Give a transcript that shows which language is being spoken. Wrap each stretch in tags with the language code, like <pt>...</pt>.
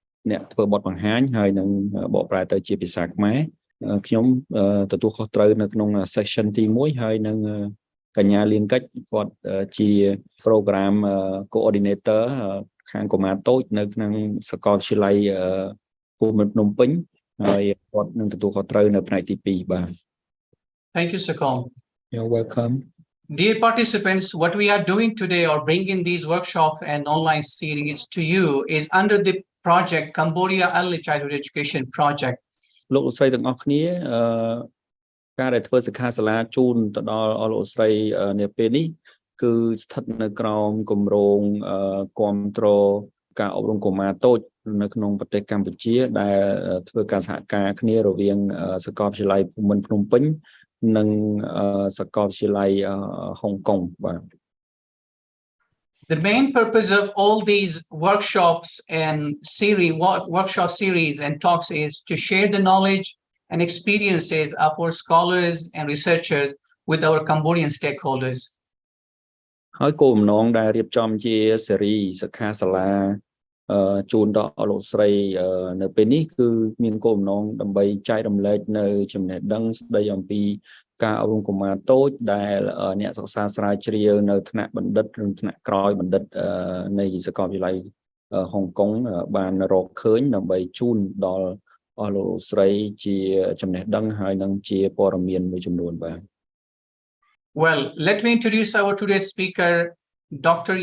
<km>អ្នកធ្វើបទបង្ហាញហើយនឹងបកប្រែទៅជាភាសាខ្មែរខ្ញុំទទួលខុសត្រូវនៅក្នុង section ទី1ហើយនឹងកញ្ញាលៀងកិច្ចគាត់ជា program coordinator ខាងកុមារតូចនៅក្នុងសាកលវិទ្យាល័យភូមិភ្នំពេញហើយគាត់នឹងទទួលខុសត្រូវនៅផ្នែកទី2បាទ</km> <en>Thank you, Sakom. You're welcome. Dear participants, what we are doing today or bringing these workshops and online series to you is under the project Cambodia Early Childhood Education Project.</en> <km>លោកស្រីទាំងអស់គ្នាការដែលធ្វើសិក្ខាសាលាជូនទៅដល់លោកស្រីនាពេលនេះគឺស្ថិតនៅក្រោមគម្រោងគាំទ្រការអប់រំកុមារតូចនៅក្នុងប្រទេសកម្ពុជាដែលធ្វើការសហការគ្នារវាងសាកលវិទ្យាល័យភូមិន្ទភ្នំពេញនិងសាកលវិទ្យាល័យហុងកុងបាទ</km> <en>The main purpose of all these workshops and workshop series and talks is to share the knowledge and experiences of our scholars and researchers with our Cambodian stakeholders.</en> <km>ហើយគោលបំណងដែលរៀបចំជាស៊េរីសិក្ខាសាលាជូនដល់លោកស្រីនៅពេលនេះគឺមានគោលបំណងដើម្បីចែករំលែកនៅចំណេះដឹងស្ដីអំពីការអប់រំកុមារតូចដែលអ្នកសិក្សាស្រាវជ្រាវនៅថ្នាក់បណ្ឌិតឬថ្នាក់ក្រោយបណ្ឌិតនៃសាកលវិទ្យាល័យហុងកុងបានរកឃើញដើម្បីជូនដល់លោកស្រីជាចំណេះដឹងហើយនឹងជាព័ត៌មានមួយចំនួនបាទ</km> <en>Well, let me introduce our today's speaker, Dr.</en>